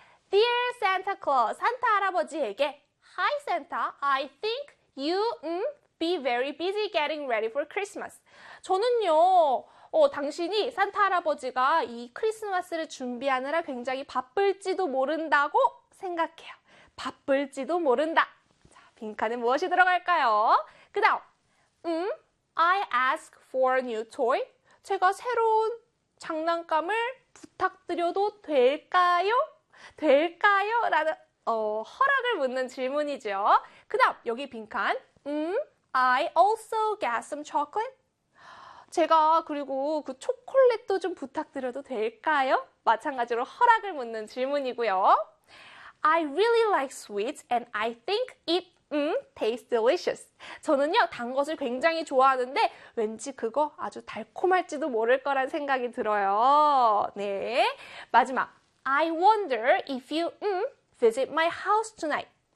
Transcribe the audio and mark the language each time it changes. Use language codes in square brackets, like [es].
[en] Dear Santa Claus, [ko] 산타 할아버지에게 [en] Hi Santa, I think you be very busy getting ready for Christmas. [ko] 저는요, 당신이 산타 할아버지가 이 크리스마스를 준비하느라 굉장히 바쁠지도 모른다고 생각해요. 바쁠지도 모른다. 자, 빈칸에 무엇이 들어갈까요? 그 다음, [en] I ask for a new toy. [ko] 제가 새로운 장난감을 부탁드려도 될까요? 될까요? 라는 허락을 묻는 질문이죠. 그다음 여기 빈칸. [en] I also get some chocolate. [ko] 제가 그리고 그 초콜릿도 좀 부탁드려도 될까요? 마찬가지로 허락을 묻는 질문이고요. [en] I really like sweets and I think it tastes delicious. [ko] 저는요, 단 것을 굉장히 좋아하는데 왠지 그거 아주 달콤할지도 모를 거란 생각이 들어요. 네. 마지막. [en] I wonder if you visit my house tonight.